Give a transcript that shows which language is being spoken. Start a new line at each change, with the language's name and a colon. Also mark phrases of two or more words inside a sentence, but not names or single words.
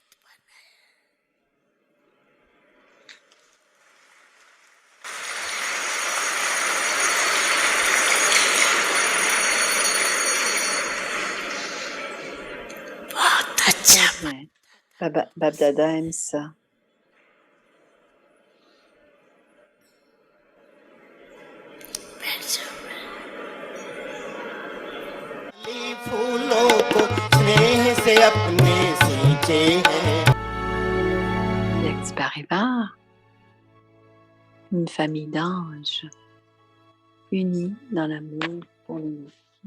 French: Très bien. Bap Dada aime ça.
Hindi: फूलों को स्नेह से अपने सींचे हैं
French: L'ex Parivar, une famille d'anges unis dans l'amour pour l'unité.